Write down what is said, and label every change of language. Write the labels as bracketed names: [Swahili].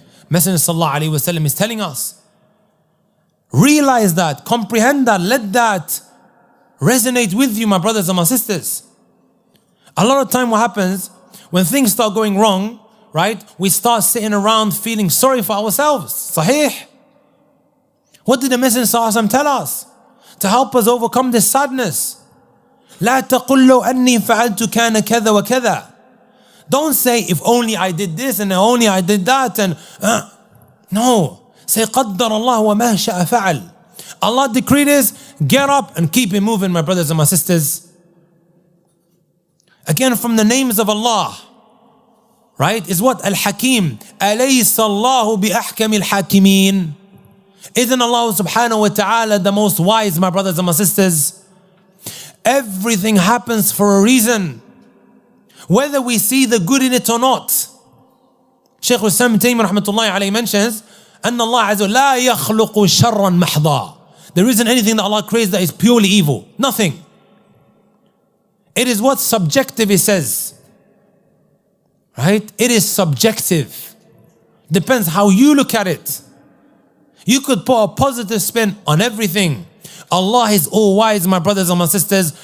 [English] Messenger sallallahu alaihi wasallam is telling us, realize that, comprehend that, let that resonate with you, my brothers and my sisters. A lot of time what happens, when things start going wrong, right, we start sitting around feeling sorry for ourselves. Sahih. What did the Messenger sallallahu alaihi wasallam tell us? To help us overcome this sadness. [Arabic] لا تقل لو أني فعلت كان كذا وكذا. [English] Don't say, if only I did this and if only I did that. And no. Say, [Arabic] قدر الله وما شاء فعل. [English] Allah decreed this, get up and keep it moving, my brothers and my sisters. Again, from the names of Allah, right, is what? Al-Hakim. [Arabic] أليس الله بأحكم الحاكمين. [English] Isn't Allah subhanahu wa ta'ala the most wise, my brothers and my sisters? Everything happens for a reason, whether we see the good in it or not. Shaykh al-Islam Taymiyyah rahmatullahi alayhi mentions, [Arabic] أن الله عز وجل لا يخلق شرا محضا. [English] There isn't anything that Allah creates that is purely evil. Nothing. It is what's subjective, He says. Right? It is subjective. Depends how you look at it. You could put a positive spin on everything. Allah is all wise, my brothers and my sisters.